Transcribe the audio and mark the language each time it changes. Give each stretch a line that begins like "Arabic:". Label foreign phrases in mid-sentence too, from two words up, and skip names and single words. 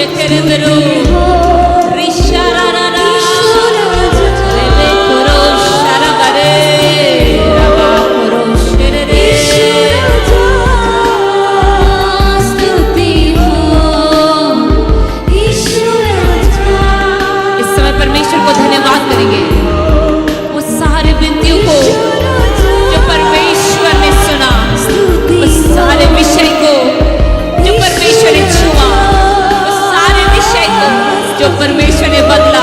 Hindi: केरेबेरो रिशारारा रेबे कोरो शाराबारे राबा कोरो शेरेरे स्तुति हो इस समय परमेश्वर को धन्यवाद करेंगे वो सारे बिंदियों को जो परमेश्वर ने सुना, उस सारे विषय को जो परमेश्वर ने छुआ, उस सारे विषय को जो परमेश्वर ने बदला।